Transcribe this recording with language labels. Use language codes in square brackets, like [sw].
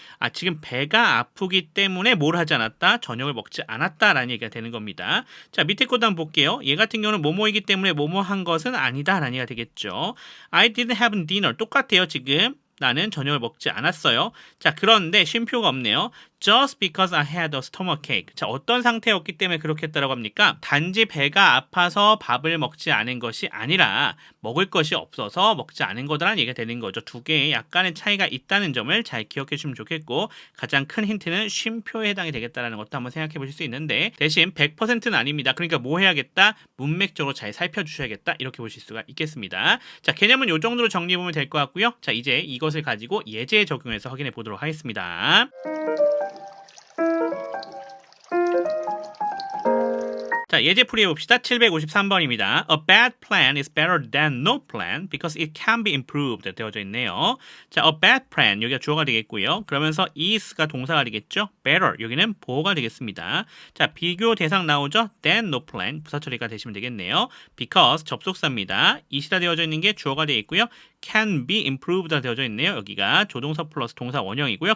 [ko] 아, 지금 배가 아프기 때문에 뭘 하지 않았다? 저녁을 먹지 않았다라는 얘기가 되는 겁니다. 자, 밑에 것도 한번 볼게요. 얘 같은 경우는 뭐뭐이기 때문에 뭐뭐한 것은 아니다라는 얘기가 되겠죠. [en] I didn't have dinner. [ko] 똑같아요, 지금. 나는 저녁을 먹지 않았어요. 자, 그런데 쉼표가 없네요. [en] Just because I had a stomachache. [ko] 자, 어떤 상태였기 때문에 그렇게 했다라고 합니까? 단지 배가 아파서 밥을 먹지 않은 것이 아니라 먹을 것이 없어서 먹지 않은 거다라는 얘기가 되는 거죠. 두 개의 약간의 차이가 있다는 점을 잘 기억해 주시면 좋겠고 가장 큰 힌트는 쉼표에 해당이 되겠다라는 것도 한번 생각해 보실 수 있는데 대신 100%는 아닙니다. 그러니까 뭐 해야겠다? 문맥적으로 잘 살펴주셔야겠다. 이렇게 보실 수가 있겠습니다. 자, 개념은 이 정도로 정리해 보면 될 것 같고요. 자, 이제 이것을 가지고 예제에 적용해서 확인해 보도록 하겠습니다. 자, 예제 풀이해 봅시다. 753번입니다. [en] A bad plan is better than no plan because it can be improved [ko] 되어져 있네요. 자, a bad plan 여기가 주어가 되겠고요. 그러면서 is가 동사가 되겠죠. better 여기는 보어가 되겠습니다. 자, 비교 대상 나오죠. than no plan 부사 처리가 되시면 되겠네요. because 접속사입니다. it이라 되어져 있는 게 주어가 되어 있고요. can be improved가 되어져 있네요. 여기가 조동사 플러스 동사 원형이고요.